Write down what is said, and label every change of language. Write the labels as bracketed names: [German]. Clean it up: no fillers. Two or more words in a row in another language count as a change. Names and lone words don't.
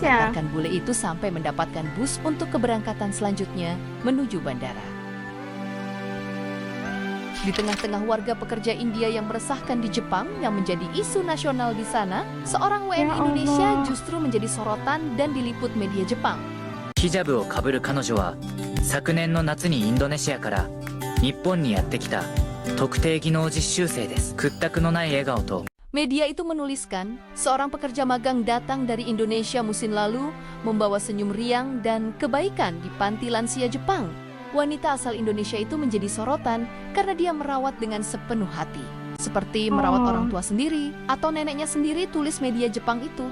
[Indonesian] mengantarkan bule itu sampai mendapatkan bus untuk keberangkatan selanjutnya menuju bandara. Di tengah-tengah warga pekerja India yang meresahkan di Jepang yang menjadi isu nasional di sana, seorang WNI Ya Indonesia Allah. justru menjadi sorotan dan diliput media Jepang. [Japanese] ヒジャブをかぶる彼女は昨年の夏にインドネシアから日本にやってきた特定技能実習生です。屈託のない笑顔と [Indonesian] Media itu menuliskan, seorang pekerja magang datang dari Indonesia musim lalu membawa senyum riang dan kebaikan di panti lansia Jepang. Wanita asal Indonesia itu menjadi sorotan karena dia merawat dengan sepenuh hati. Seperti merawat Oh. orang tua sendiri atau neneknya sendiri, tulis media Jepang itu.